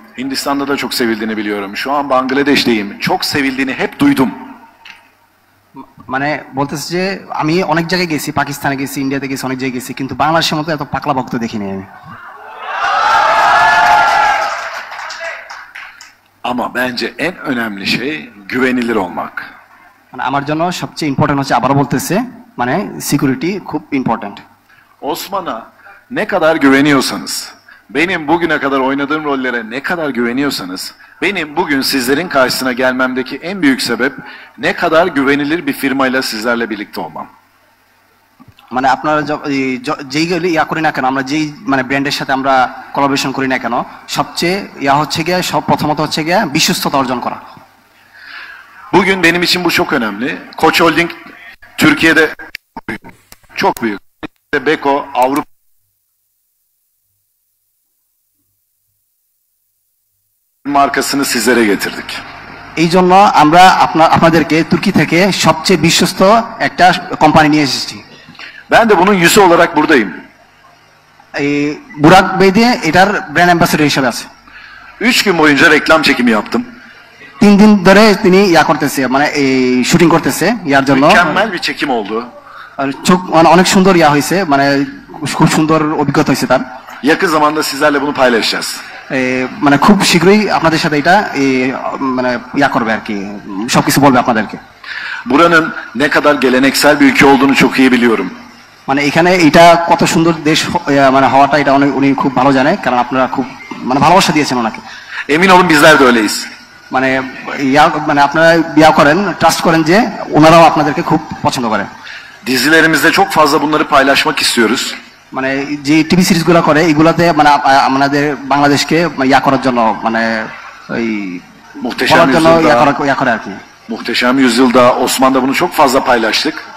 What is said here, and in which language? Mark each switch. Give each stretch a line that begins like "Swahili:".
Turkish: Hindistan'da da çok sevildiğini biliyorum. Şu an Bangladeş'teyim. Çok sevildiğini hep duydum.
Bangla: মানে বলতেছে যে আমি অনেক জায়গায় গেছি, পাকিস্তানে গেছি, ইন্ডিয়াতে গেছি, অনেক জায়গায় গেছি, কিন্তু বাংলাদেশের মতো এত পাকলা ভক্ত দেখিনি আমি।
Turkish: Ama bence en önemli şey güvenilir olmak.
Bangla: মানে আমার জন্য সবচেয়ে ইম্পর্টেন্ট হচ্ছে, আবারও বলতেছে, মানে সিকিউরিটি খুব important.
Turkish: Osman'a ne kadar güveniyorsanız, benim bugüne kadar oynadığım rollere ne kadar güveniyorsanız, benim bugün sizlerin karşısına gelmemdeki en büyük sebep ne kadar güvenilir bir firmayla sizlerle birlikte olmam.
Bangla: মানে আপনারা যেই ইয়া করি না কেন, আমরা যেই মানে ব্র্যান্ডের সাথে আমরা কোলাবোরেশন করি না কেন, সবচেয়ে ইয়া হচ্ছে গিয়ে প্রথমত হচ্ছে গিয়ে বিশ্বস্ততা অর্জন করা।
Turkish: Bugün benim için bu çok önemli. Koç Holding Türkiye'de çok büyük. Beko Avrupa markasını sizlere getirdik.
Bangla: এই জন্য আমরা আপনাদেরকে তুর্কি থেকে সবচেয়ে বিশ্বস্ত একটা কোম্পানি নিয়ে এসেছি।
Turkish: Ben de bunun yüzü olarak buradayım.
Bangla: এই বুরাক ভাই দিয়ে এটার ব্র্যান্ড অ্যাম্বাসেডর হিসেবে আছে।
Turkish: 3 gün boyunca reklam çekimi yaptım.
Bangla: 3 দিন ধরে তিনি ইয়া করতেছে, মানে এই শুটিং করতেছে ইয়ার জন্য।
Turkish: Mükemmel bir çekim oldu.
Bangla: আর অনেক সুন্দর ইয়া হয়েছে, মানে খুব সুন্দর অভিজ্ঞতা হয়েছে তার।
Turkish: Yakın zamanda sizlerle bunu paylaşacağız.
Bangla: মানে খুব শীঘ্রই আপনাদের সাথে এটা মানে ইয়া করবে আর কি, সবকিছু বলবে আপনাদেরকে।
Turkish: Buranın ne kadar geleneksel bir ülke olduğunu çok iyi biliyorum.
Bangla: মানে এখানে এটা কত সুন্দর দেশ মানে হওয়াটা এটা উনি খুব ভালো জানে, কারণ আপনারা খুব মানে ভালোবাসা দিয়েছেন ওনাকে।
Turkish: Emin olun bizler de öyleyiz.
Bangla: মানে মানে আপনারা বিয়া করেন, ট্রাস্ট করেন যে ওনারাও আপনাদেরকে খুব পছন্দ করে।
Turkish: Dizilerimizde çok fazla bunları paylaşmak istiyoruz.
Bangla: মানে যে টিভি সিরিজগুলো করে এগুলাতে মানে আমাদের বাংলাদেশকে ইয়া করার জন্য, মানে ওই
Turkish: Muhteşem
Bangla: জন্য
Turkish: Yüzyıl'da,
Bangla: ইয়া করে আর কি।
Turkish: Muhteşem Yüzyıl'da, Osman'da bunu çok fazla paylaştık.